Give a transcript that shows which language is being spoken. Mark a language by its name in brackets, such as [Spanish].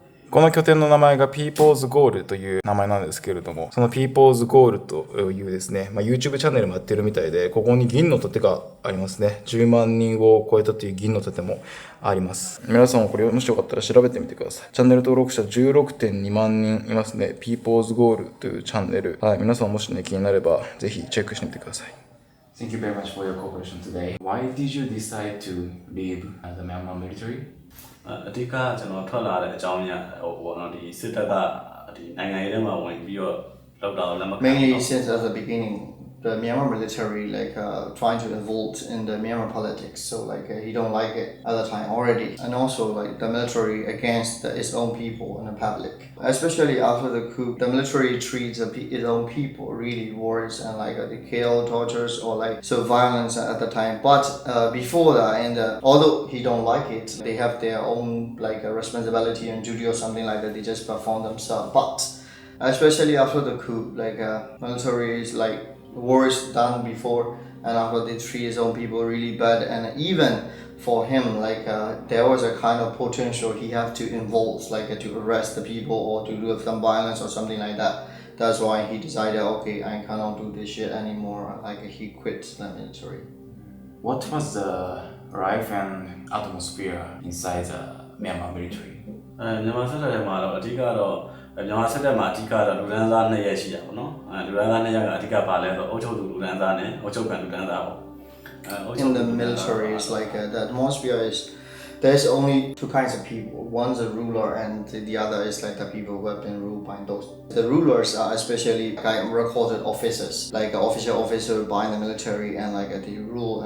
[Japanese] この拠点の名前が People's Goal という名前なんですけれども、その People's Goal というですね、YouTube チャンネルもやってるみたいで、ここに銀の盾がありますね。 10万人を超えたという銀の盾もあります。皆さんもこれもしよかったら調べてみてください。チャンネル登録者 16.2 万人いますね。 People's Goal というチャンネル。はい、皆さんもしね、気になればぜひチェックしてみてください。 [English] Thank you very much for your cooperation today. Why did you decide to leave the Myanmar military? [Burmese] အဓိကကျွန်တော်ထွက်လာတဲ့အကြောင်းအရာပေါ့နော်ဒီစစ်တပ်ကဒီနိုင်ငံရေးထဲမှာဝင်ပြီးတော့လောက်တာလက်မခံ [English] Mainly since at the beginning the Myanmar military trying to involve in the Myanmar politics, so he don't like it at the time already, and also the military against its own people and the public, especially after the coup. The military treats its own people really worse and they kill, tortures or so violence at the time. But before that, and although he don't like it, they have their own a responsibility and duty or something like that. They just perform themselves. But especially after the coup, military is worse done before, and after they treat his own people really bad, and even for him there was a kind of potential he have to involve to arrest the people or to do some violence or something like that. That's why he decided, okay, I cannot do this shit anymore. He quit the military. What was the life and atmosphere inside the Myanmar military? [Burmese] မြန်မာစစ်တပ်ထဲမှာတော့အဓိကတော့မြန်မာစစ်တပ်မှာအဓိကတော့လူဒန်းစား2ရက်ရှိတာပေါ့နော်လူဒန်းစား2ရက်ကအဓိကပါလဲဆိုအုပ်ချုပ်သူလူဒန်းစားနဲ့အုပ်ချုပ်ခံလူဒန်းစားပေါ့ [English] In the military is the atmosphere is there's only two kinds of people. One's a ruler and the other is the people who have been ruled by those. The rulers are especially recorded officers, officer by the military, and they rule.